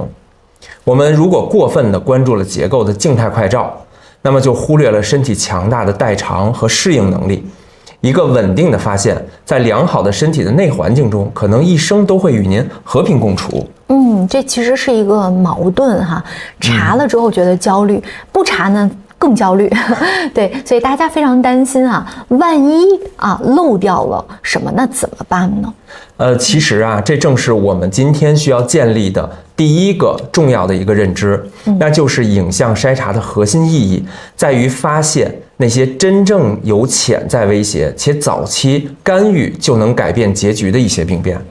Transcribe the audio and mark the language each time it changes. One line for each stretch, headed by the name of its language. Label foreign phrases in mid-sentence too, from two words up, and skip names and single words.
Chinese: 我們如果過分地關注了結構的靜態快照，那麼就忽略了身體強大的代償和適應能力。一個穩定的發現，在良好的身體的內環境中，可能一生都會與您和平共處。這其實是一個矛盾哈。查了之後覺得焦慮，不查呢更焦慮。對，所以大家非常擔心啊，萬一漏掉了什麼，那怎麼辦呢？其實啊，這正是我們今天需要建立的第一個重要的一個認知，那就是影像筛查的核心意義在於發現那些真正有潛在威脅且早期干預就能改變結局的一些病變。